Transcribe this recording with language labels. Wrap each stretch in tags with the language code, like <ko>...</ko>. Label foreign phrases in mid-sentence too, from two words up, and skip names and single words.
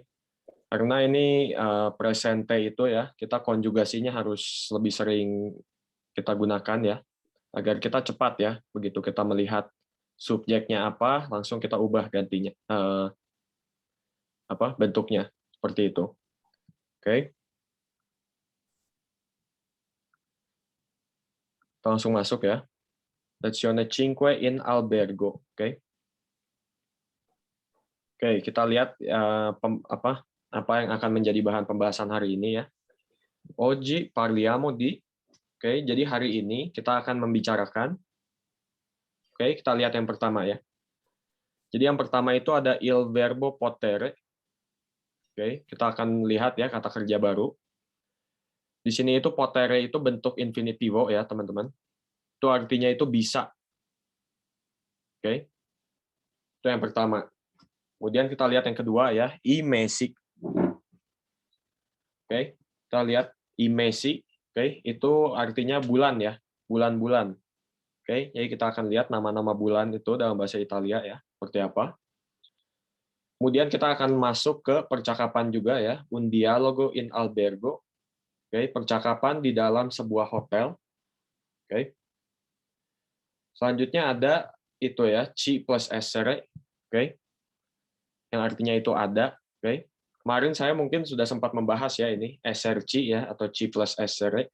<id>Karena ini presente itu ya, kita konjugasinya harus lebih sering kita gunakan ya, agar kita cepat ya, begitu kita melihat subjeknya apa, langsung kita ubah gantinya, bentuknya, seperti itu. Oke. Kita langsung masuk ya.</id> <it>Lezione 5 in albergo.</it> <id>Oke. Oke, kita lihat apa yang akan menjadi bahan pembahasan hari ini ya.</id> <it>Oggi parliamo di.</it> <id>Oke, jadi hari ini kita akan membicarakan. Oke, kita lihat yang pertama ya. Jadi yang pertama itu ada</id> <it>il verbo potere.</it> <id>Oke, kita akan lihat ya kata kerja baru. Di sini itu potere itu bentuk infinitivo ya, teman-teman. Itu artinya itu bisa. Oke. Itu yang pertama. Kemudian kita lihat yang kedua ya,</id> <it>i mesi.</it> <id>Oke, kita lihat</id> <it>i mesi.</it> <id>Oke, itu artinya bulan ya, bulan-bulan. Oke, jadi kita akan lihat nama-nama bulan itu dalam bahasa Italia ya, seperti apa. Kemudian kita akan masuk ke percakapan juga ya,</id> <it>un dialogo in albergo.</it> <id>Oke, percakapan di dalam sebuah hotel. Oke. Selanjutnya ada itu ya,</id> <it>ci plus essere.</it> <id>Oke. Yang artinya itu ada. Oke. Kemarin saya mungkin sudah sempat membahas ya ini, esserci ya, atau</id> <it>ci plus essere.</it>